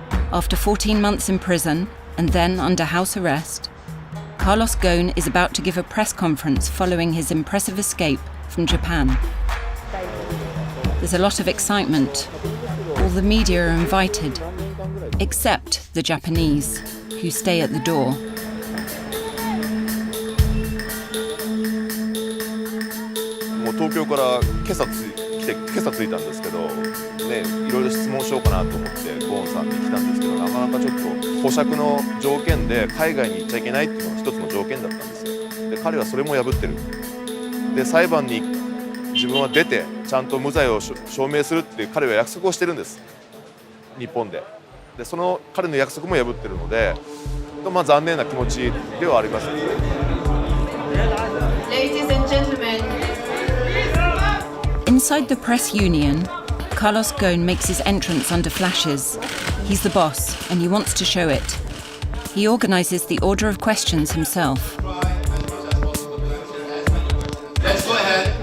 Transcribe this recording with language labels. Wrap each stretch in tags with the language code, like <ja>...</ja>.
<en>After 14 months in prison and then under house arrest, Carlos Ghosn is about to give a press conference following his impressive escape from Japan. There's a lot of excitement. All the media are invited, except the Japanese, who stay at the door.</en> <ja>もう東京から今朝着いたんですけど、ね、いろいろ質問しようかなと思ってゴーンさんに来たんですけど、なかなかちょっと保釈の条件で海外に行っちゃいけないっていうのが一つの条件だったんですよ。で、彼はそれも破ってる。で、裁判に自分は出てちゃんと無罪を証明するっていう彼は約束をしてるんです。日本で。で、その彼の約束も破ってるので、まあ残念な気持ちではあります。</ja> <en>Ladies and gentlemen. Inside the press union, Carlos Ghosn makes his entrance under flashes. He's the boss, and he wants to show it. He organizes the order of questions himself. Let's go ahead.</en>